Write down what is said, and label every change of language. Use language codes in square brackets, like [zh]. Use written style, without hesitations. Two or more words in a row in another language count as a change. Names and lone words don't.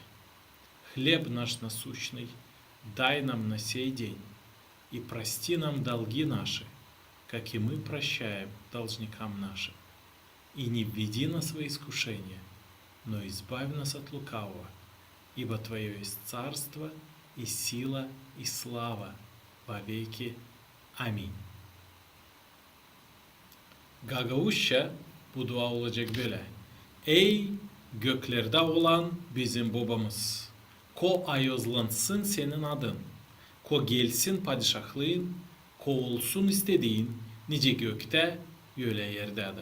[ru] Хлеб наш насущный дай нам на сей день, и прости нам долги наши, как и мы прощаем должникам нашим. И не введи нас во искушение, но избавь нас от лукавого, ибо Твое есть царство, и сила, и слава во веки. Аминь. [gag] Gagauzça bu dua olacak böyle. Ey göklerde olan bizim babamız, ko ayozlansın senin adın, ko gelsin padişahlığın, ko olsun istediğin, nice gökte, öyle yerde de.